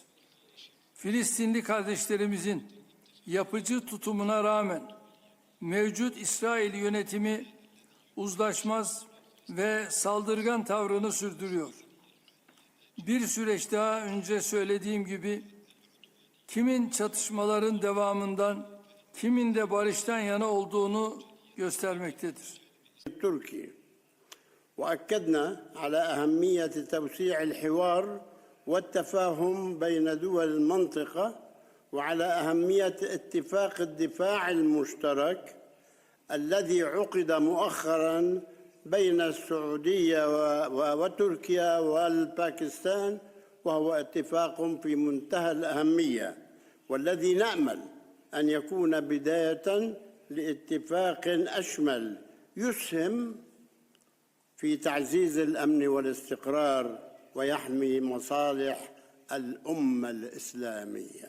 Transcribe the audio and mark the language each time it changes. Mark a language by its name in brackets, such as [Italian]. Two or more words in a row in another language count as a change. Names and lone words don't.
[Turkish] Filistinli kardeşlerimizin yapıcı tutumuna rağmen mevcut İsrail yönetimi uzlaşmaz ve saldırgan tavrını sürdürüyor. Bir süreç daha önce söylediğim gibi kimin çatışmaların devamından, kimin de barıştan yana olduğunu göstermektedir. [Arabic] Türkiye وأكدنا على أهمية توسيع الحوار والتفاهم بين دول المنطقة وعلى أهمية اتفاق الدفاع المشترك الذي عقد مؤخرا بين السعودية وتركيا والباكستان وهو اتفاق في منتهى الأهمية والذي نأمل أن يكون بداية لاتفاق أشمل يسهم في تعزيز الأمن والاستقرار ويحمي مصالح الأمة الإسلامية.